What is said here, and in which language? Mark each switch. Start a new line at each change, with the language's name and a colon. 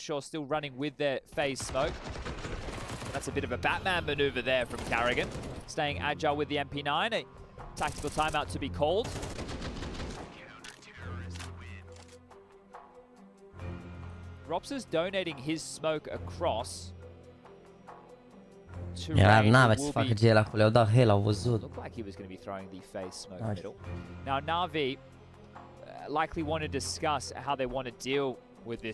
English: Sure, still running with their FaZe smoke. That's a bit of a Batman maneuver there from Carrigan. Staying agile with the MP9. A tactical timeout to be called. Rops's donating his smoke across.
Romanian: Era n-avea ce să facă GL acolo, le-au dat hell, au văzut.
English: Looked like he was going to be throwing the FaZe smoke middle. Now NaVi likely want to discuss how they want to deal with this.